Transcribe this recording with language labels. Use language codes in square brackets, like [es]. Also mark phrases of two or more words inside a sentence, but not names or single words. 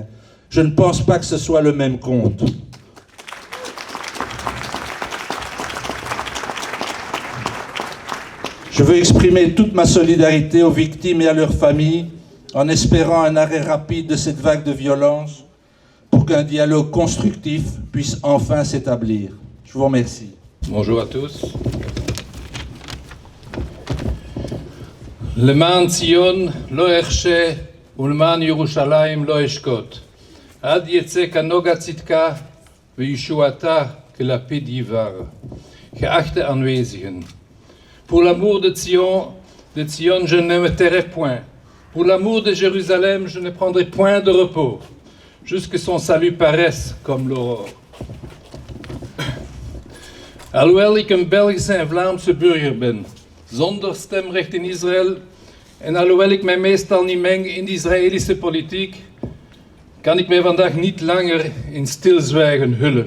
[fr] Je ne pense pas que ce soit le même compte. Je veux exprimer toute ma solidarité aux victimes et à leurs familles en espérant un arrêt rapide de cette vague de violence pour qu'un dialogue constructif puisse enfin s'établir. Je vous remercie. Bonjour à tous. [he] למען ציון לא אחשה ולמען ירושלים לא אשקוט. עד יצא כנוגה צדקה וישועתה כלפיד יבר. [nl] Geachte aanwezigen, [fr] pour l'amour de Sion, je ne me tairai point. Pour l'amour de Jérusalem, je ne prendrai point de repos, jusque son salut paraisse comme l'aurore. [nl] Alhoewel ik een Belgische en Vlaamse burger ben, zonder stemrecht in Israël, en alhoewel ik mij meestal niet meng in de Israëlische politiek, kan ik mij vandaag niet langer in stilzwijgen hullen.